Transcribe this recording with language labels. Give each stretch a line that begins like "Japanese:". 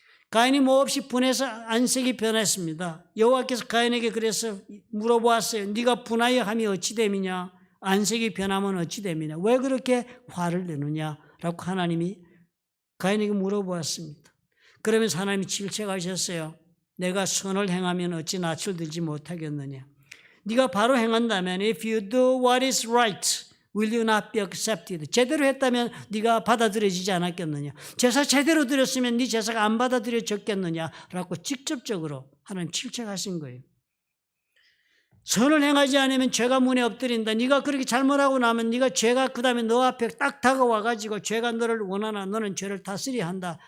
Korean: 가인이 몹시 분해서 안색이 변했습니다. 여호와께서 가인에게 그래서 물어보았어요. 네가 분하여 함이 어찌 됨이냐? 안색이 변하면 어찌 됨이냐? 왜 그렇게 화를 내느냐? 라고 하나님이 가인에게 물어보았습니다. 그러면서 하나님이 질책하셨어요. 내가 선을 행하면 어찌 낯을 들지 못하겠느냐? 네가 바로 행한다면
English: if you do what is right, will you not be accepted?
Korean: 제대로 했다면 네가 받아들여지지 않았겠느냐? 제사 제대로 드렸으면 네 제사가 안 받아들여졌겠느냐? 라고 직접적으로 하나님 질책하신 거예요. 선을 행하지 않으면 죄가 문에 엎드린다. 네가 그렇게 잘못하고 나면 네가 죄가 그 다음에 너 앞에 딱 다가와가지고 죄가 너를 원하나 너는 죄를 다스려야 한다.